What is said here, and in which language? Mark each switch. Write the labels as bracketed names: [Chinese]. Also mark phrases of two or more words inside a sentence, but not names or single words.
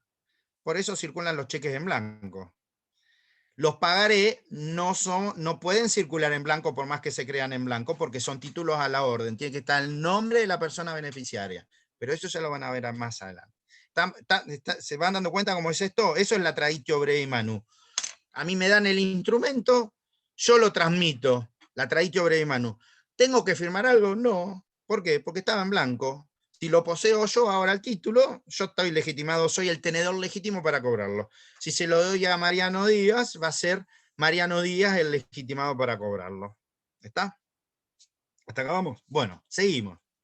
[Spanish] Por eso circulan los cheques en blanco. Los pagaré no pueden circular en blanco por más que se crean en blanco porque son títulos a la orden. Tiene que estar el nombre de la persona beneficiaria. Pero eso ya lo van a ver más adelante. ¿Se van dando cuenta cómo es esto? Eso es la [Latin] traditio brevi manu. [Spanish] A mí me dan el instrumento, yo lo transmito, la [Latin] traditio brevi manu. [Spanish] ¿Tengo que firmar algo? No. ¿Por qué? Porque estaba en blanco. Si lo poseo yo ahora el título, yo estoy legitimado, soy el tenedor legítimo para cobrarlo. Si se lo doy a Mariano Díaz, va a ser Mariano Díaz el legitimado para cobrarlo. ¿Está? ¿Hasta acá vamos? Bueno, seguimos.